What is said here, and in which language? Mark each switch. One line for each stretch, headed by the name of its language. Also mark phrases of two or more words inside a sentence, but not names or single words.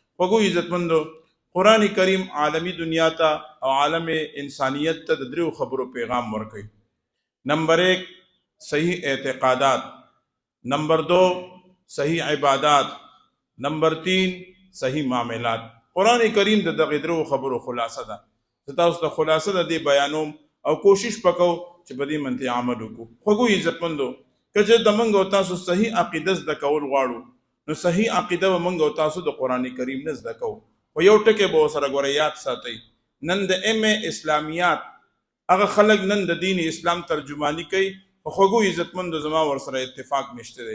Pashto: وګو عزتمندو قرآن کریم عالمی دنیا ته او عالم انسانیت ته د دریو خبرو پیغام ورکوي. نمبر 1 صحیح اعتقادات، نمبر 2 صحیح عبادات، نمبر 3 صحیح معاملات. قرآن کریم د دغه درو خبرو خلاصه ده. زه تاسو ته خلاصه د دې بیانوم او کوشش وکړو چې په دې منځ عمل وکړو. خو عزتمندو که د موږ او تاسو صحیح عقیده زده کول غواړو نو صحیح عقیده به موږ او تاسو د قرآن کریم نه زده کوو. خو یو ټکی به ورسره ګوره یاد ساتئ، نن د MA اسلامیات هغه خلک نن د دین اسلام ترجمانی کوي، خو خوږو عزتمندو زما ورسره اتفاق نشته دی.